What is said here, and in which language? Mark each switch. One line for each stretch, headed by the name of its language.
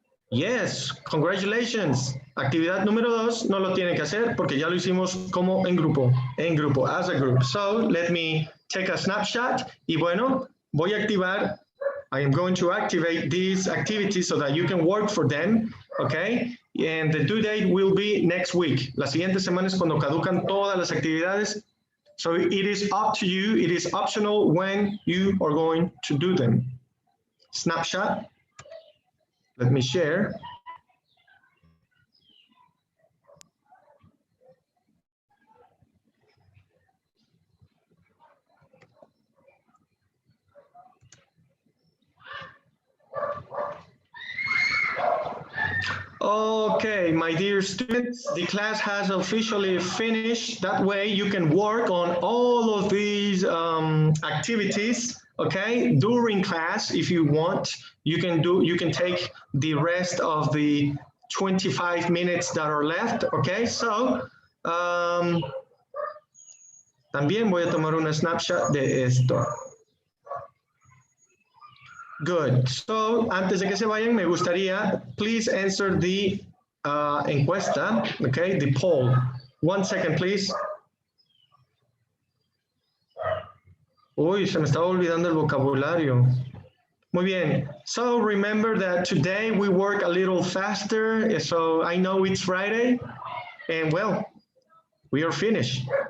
English: Yes, congratulations.
Spanish: Actividad número 2 no lo tiene que hacer porque ya lo hicimos como en grupo,
English: as a group. So let me take a snapshot
Spanish: y bueno, voy a activar,
English: I am going to activate these activities so that you can work for them, okay? And the due date will be next week.
Spanish: La siguiente semana es cuando caducan todas las actividades.
English: So it is up to you, it is optional when you are going to do them. Snapshot. Let me share. Okay, my dear students, the class has officially finished. That way you can work on all of these activities, okay, during class if you want. You can take the rest of the 25 minutes that are left, okay? So,
Spanish: también voy a tomar una snapshot de esto.
English: Good. So,
Spanish: antes de que se vayan, me gustaría,
English: please answer the
Spanish: encuesta,
English: okay, the poll. 1 second, please.
Spanish: Uy, se me estaba olvidando el vocabulario. Muy bien.
English: So, remember that today we work a little faster, so I know it's Friday, and well, we are finished.